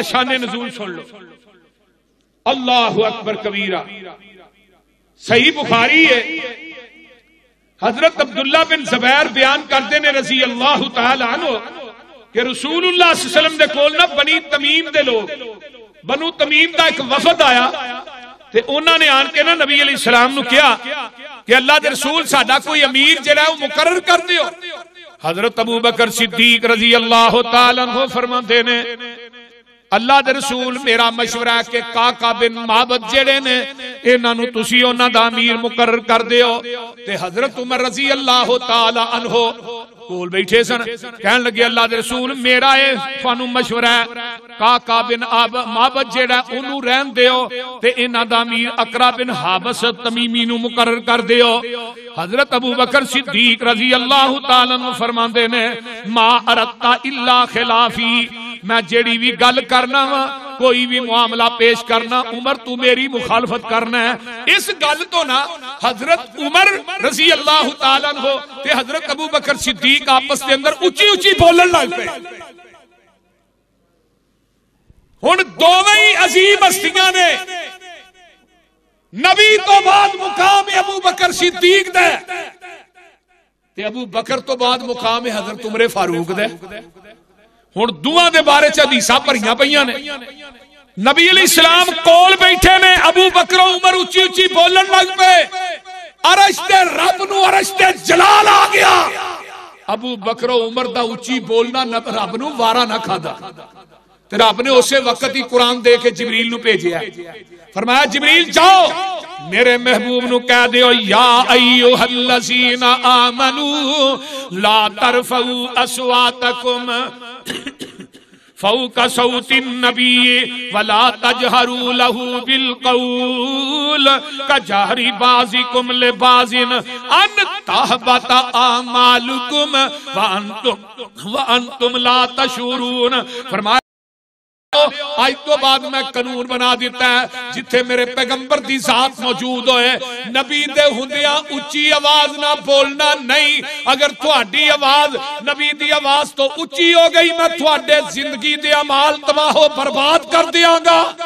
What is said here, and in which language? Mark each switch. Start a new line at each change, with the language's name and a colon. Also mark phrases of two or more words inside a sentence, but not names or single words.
Punjabi: شان نزول سن لو
Arabic: اللہ اکبر کبیرہ
Punjabi: صحیح بخاری ہے حضرت عبداللہ بن زبیر بیان کرتے نے
Arabic: رضی اللہ تعالی عنہ
Punjabi: کہ رسول اللہ
Arabic: صلی اللہ علیہ وسلم
Punjabi: دے کول نہ بنی تمیم دے لوگ بنو تمیم دا ایک وفد آیا تے انہوں نے آن کے نا نبی علیہ السلام نو کیا کہ اللہ دے رسول ساڈا کوئی امیر جڑا ہے وہ مقرر کر دیو حضرت ابو بکر صدیق
Arabic: رضی اللہ تعالیٰ عنہ
Punjabi: فرماتے نے اللہ دے رسول میرا مشورہ ہے کہ قعقاع بن معبد جڑے نے انہاں نو تسی انہاں دا امیر مقرر کر دیو تے حضرت عمر
Arabic: رضی اللہ تعالیٰ عنہ
Punjabi: کول بیٹھے سن کہن لگے اللہ دے رسول میرا اے فانو مشورہ ہے قعقاع بن معبد جیڑا انہوں رہن دیو تے انہاں دا امیر اقرا بن حابس تمیمی نو مقرر کر دیو حضرت ابو بکر صدیق
Arabic: رضی اللہ تعالیٰ عنہ
Punjabi: فرماندے نے
Arabic: ما ارتا الا خلافی
Punjabi: میں جیڑی بھی گل کرنا وا کوئی بھی معاملہ پیش کرنا عمر تو میری مخالفت کرنا ہے اس گل تو نہ حضرت عمر
Arabic: رضی اللہ تعالیٰ عنہ
Punjabi: تے حضرت ابو بکر صدیق آپس کے اندر اچھی اچھی بولن لگ پے ہن دوویں عظیم ہستیاں نے نبی تو بعد مقام ابو بکر صدیق دے تے ابو بکر تو بعد مقام حضرت عمر فاروق دے ہن دوواں دے بارے چ حدیثاں بھریاں پیاں نے نبی علیہ السلام کول بیٹھے نے ابو بکر و عمر اچھی اچھی بولن لگ پے عرش تے رب نو عرش تے جلال آ گیا ابو بکر و عمر دا اچھی بولنا رب نو وارا نہ کھادا تے رب نے اسے وقت ہی قرآن دے کے جبریل نو بھیجیا فرمایا جبریل جاؤ میرے محبوب نو کہہ دیو
Arabic: یا ایوہ الذین آمنوا لا ترفعوا اصواتکم فوق صوت النبی ولا تجہروا له بالقول کجہر بعضکم لبعض ان تحبط اعمالکم وانتم لا
Punjabi: تشعرون فرمایا آج تو بعد میں قانون بنا دیتا ہے جتھے میرے پیغمبر دی ذات موجود ہوئے نبی دے ہندیاں اچھی آواز نہ بولنا نہیں اگر تھوڑی آواز نبی دی آواز تو اچھی ہو گئی میں تھوڑے زندگی دے اعمال تباہ و برباد کر دیاں گا